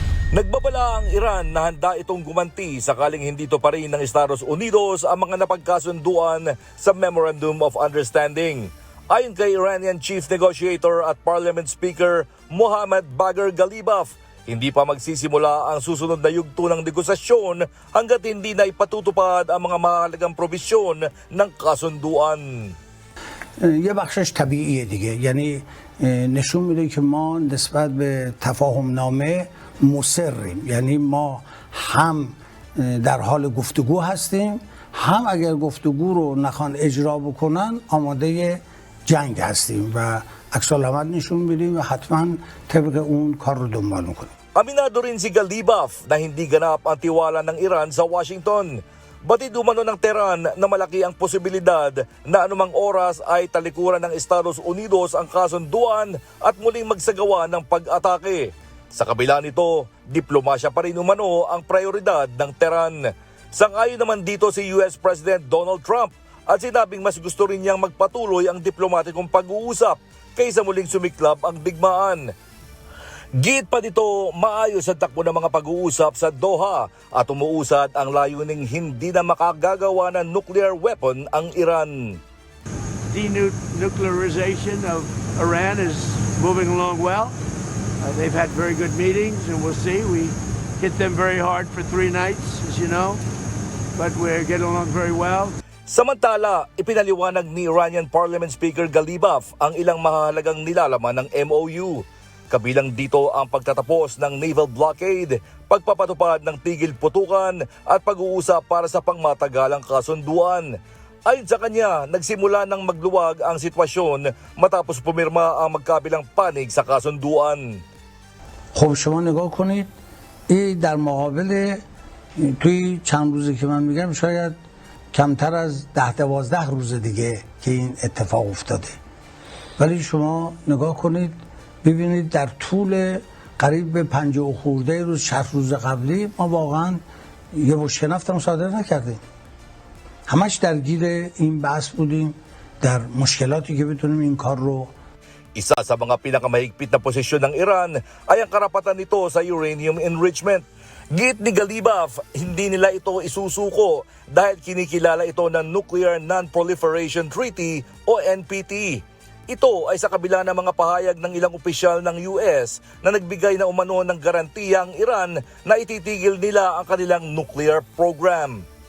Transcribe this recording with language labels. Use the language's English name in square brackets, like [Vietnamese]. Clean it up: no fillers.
[Filipino] Nagbabala ang Iran na handa itong gumanti sakaling hindi tuparin ng Estados Unidos ang mga napagkasunduan sa Memorandum of Understanding. Ayon kay Iranian Chief Negotiator at Parliament Speaker Mohammad Bagher Ghalibaf, hindi pa magsisimula ang susunod na yugto ng negosasyon hanggat hindi na ipatutupad ang mga mahalagang probisyon ng kasunduan. [Persian] یه بخشش طبیعیه دیگه، یعنی نشون میده که ما نسبت به تفاهم نامه مصریم، یعنی ما هم در حال گفتگو هستیم، هم اگر گفتگو رو نخوان اجرا بکنن آماده جنگ هستیم و عکس العمل نشون میدیم و حتما طبق اون کار رو دنبال میکنیم. [Filipino] Aminado rin si Galibaf na hindi ganap ang tiwala ng Iran sa Washington. Batid umano ng Tehran na malaki ang posibilidad na anumang oras ay talikuran ng Estados Unidos ang kasunduan at muling magsagawa ng pag-atake. Sa kabila nito, diplomasya pa rin umano ang prioridad ng Tehran. Sang-ayon naman dito si US President Donald Trump at sinabing mas gusto rin niyang magpatuloy ang diplomatikong pag-uusap kaysa muling sumiklab ang digmaan. Git pa dito, maayos ang takbo ng mga pag-uusap sa Doha at umuusad ang layuning hindi na makagagawa ng nuclear weapon ang Iran. [English] Denuclearization of Iran is moving along well. They've had very good meetings and we'll see. We hit them very hard for 3 nights, as you know, but we're getting along very well. [Filipino] Samantala, ipinaliwanag ni Iranian Parliament Speaker Galibaf ang ilang mahalagang nilalaman ng MOU. Kabilang dito ang pagtatapos ng naval blockade, pagpapatupad ng tigil putukan at pag-uusap para sa pangmatagalang kasunduan. Ayon sa kanya, nagsimula ng magluwag ang sitwasyon matapos pumirma ang magkabilang panig sa kasunduan. [Persian] خب شما نگاه کنید این در مقابل توی چند روزی که من میگم شاید کمتر از 10-12 روز دیگه که این اتفاق افتاده، ولی شما نگاه کنید ببینید در طول قریب به 50 خورده روز 60 روز قبلی ما واقعا یه مشکل نفت صادر نکردیم، همش درگیر این بحث بودیم در مشکلاتی که بتونیم این کار رو. [Filipino] Isa sa mga pinakamahigpit na posisyon ng Iran ay ang karapatan nito sa uranium enrichment. Git ni Galibaf, hindi nila ito isusuko dahil kinikilala ito ng Nuclear Non-Proliferation Treaty o NPT. Ito ay sa kabila ng mga pahayag ng ilang opisyal ng US na nagbigay na umano ng garantiya ang Iran na ititigil nila ang kanilang nuclear program.